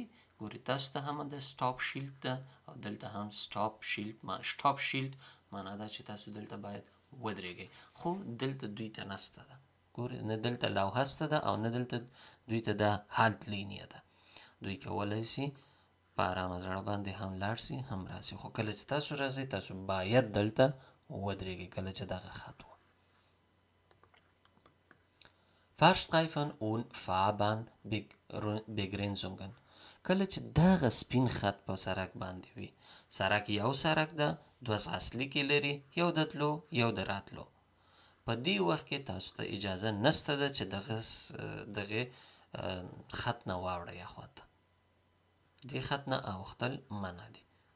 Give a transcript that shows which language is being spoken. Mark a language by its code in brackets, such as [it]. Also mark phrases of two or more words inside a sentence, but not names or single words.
[ps] ګورئ تاسو ته هم د سټاپ شیلډ ده او دلته هم سټاپ شیلډ معنا ده چې تاسو دلته باید ودرېږئ، خو دلته دوی ته نسته ده. ګورئ نه دلته لوحه سته ده او نه دلته دوی ته دا [de] Halt Linie [ps] ده. دوی کولی سي په ارامه زړه باندې هم لاړ سي هم راسي، خو کله چې تاسو راځئ تاسو باید دلته ودرېږئ کله چې دغه خط و. [de] Fahrstreifen und Fahrbahnbegrenzungen [ps] کله چې دغه سپین خط په سړک باندې وي، سړک یو سړک ده، 2 ځغاستلیکې لري، یو د تلو یو د راتلو. په دې وخت کې تاسو ته اجازه نشته ده چې دغه خط نه واوړئ اخواته. دې خط نه اوښتل منع دي.